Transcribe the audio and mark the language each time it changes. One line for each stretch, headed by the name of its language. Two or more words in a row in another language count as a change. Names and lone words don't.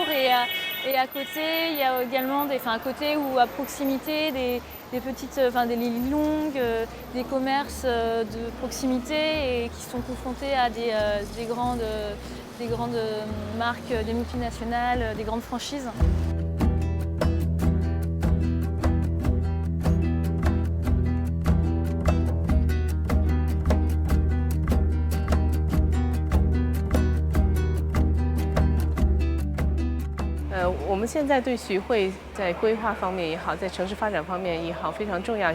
French: Et à côté, il y a également à côté ou à proximité, des petites, des lignes longues, des commerces de proximité et qui sont confrontés à des grandes marques, des multinationales, des grandes franchises.
Chinese: 我们现在对徐汇在规划方面也好，在城市发展方面也好，非常重要一